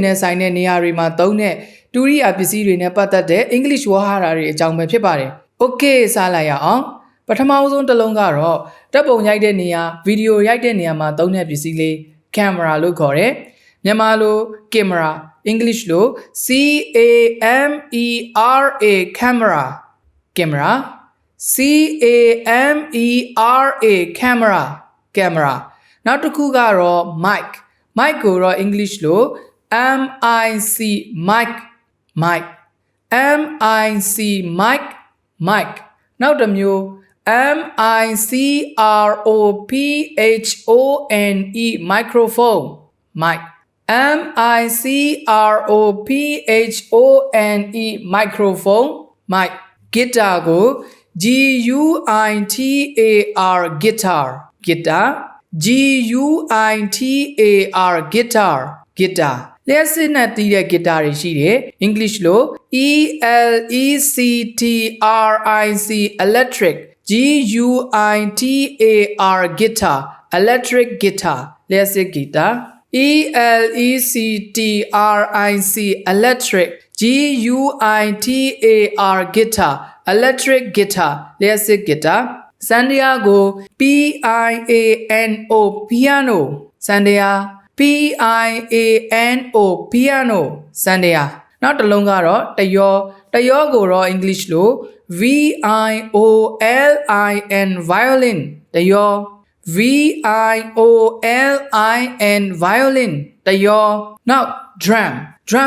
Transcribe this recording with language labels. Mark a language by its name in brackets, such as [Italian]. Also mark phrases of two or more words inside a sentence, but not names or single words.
[Burmese] နဲ့ဆိုင်တဲ့နေရာတွေမှာသုံးတဲ့တူရိယာပစ္စည်းတွေနဲ့ပတ်သက်တဲ့ English ဝါဟာရတွေအကြောင်းပဲ ဖြစ်ပါတယ် Okay စားလိုက်ရအောင်ပထမဆုံးတစ်လုံးကတော့တပ်ပုံရိုက်တဲ့နေရာဗီဒီယိုရိုက်တဲ့နေရာမှာသုံးတဲ့ပစ္စည်းလေး camera လို့ခေါ်တယ်မြန်မာလို camera English လို [English] C A M E R A camera camera C A M E R A camera camera [Burmese] နောက်တစ်ခုကတော့ mic ကိုတော့ English လို [English] M I C mic [Burmese] mic နောက်တစ်မျိုး [English] M I C R O P H O N E microphone M I C R O P H O N E microphone guitar [Burmese] ကို [English] G U I T A R guitar [Burmese] G U I T A R guitar လျှပ်စစ်နဲ့တီးတဲ့ guitar တွေရှိတယ် English လို [English] E L E C T R I C electric G U I T A R guitar electric guitar [Burmese] လျှပ်စစ် [English] guitar E L E C T R I C electric G U I T A R guitar electric guitar [Burmese] လျှပ်စစ် guitar စန္ဒယာကို [English] P I A N O piano [Burmese] စန္ဒယာ [English] P I A N O piano [Burmese] စန္ဒယာနောက်တစ်လုံးကတော့တယောကိုတော့ English လို [English] V I O L I N violin [Burmese] တယော [English] V I O L I N violin [Burmese] တယောနောက် drum